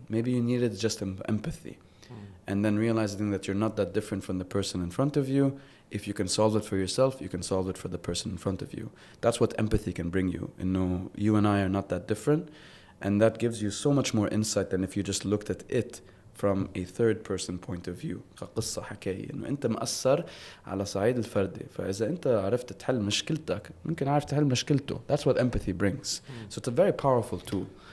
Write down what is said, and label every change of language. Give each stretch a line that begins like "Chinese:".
English: Maybe you needed just empathy and then realizing that you're not that different from the person in front of you. If you can solve it for yourself, you can solve it for the person in front of you. That's what empathy can bring you. You know, you and I are not that different, and that gives you so much more insight than if you just looked at it from a third person point of view.
Arabic: كقصة حكاية إنه أنت مأثر على صعيد الفردي، فإذا أنت عرفت تحل مشكلتك ممكن عارف تحل مشكلته.
English: That's what empathy brings. So it's a very powerful tool.